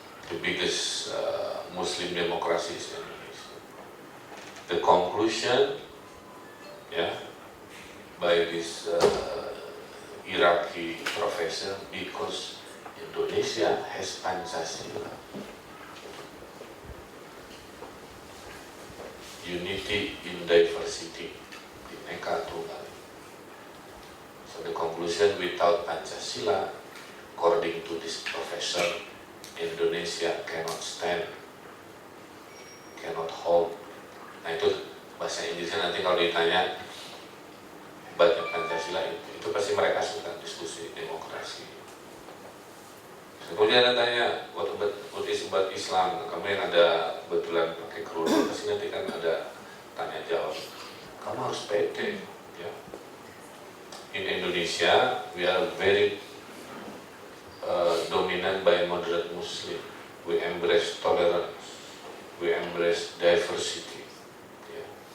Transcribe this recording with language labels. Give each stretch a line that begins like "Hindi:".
English: The biggest Muslim democracy is Indonesia. The conclusion, by this Iraqi professor, because Indonesia has Pancasila, unity in diversity, Bhinneka Tunggal. So the conclusion, without Pancasila, according to this professor, Indonesia cannot stand, cannot hold.
Indonesian: Nah itu bahasa Inggrisnya nanti kalau ditanya hebatnya Pancasila itu pasti mereka suka diskusi demokrasi. Kemudian ada tanya,
English: what is about Islam?
Indonesian: Kamu yang ada kebetulan pakai kerudung, pasti nanti kan ada tanya jawab. Kamu harus pede, ya.
English: In Indonesia, we are very dominant by moderate Muslim. We embrace tolerance, we embrace diversity. Yeah.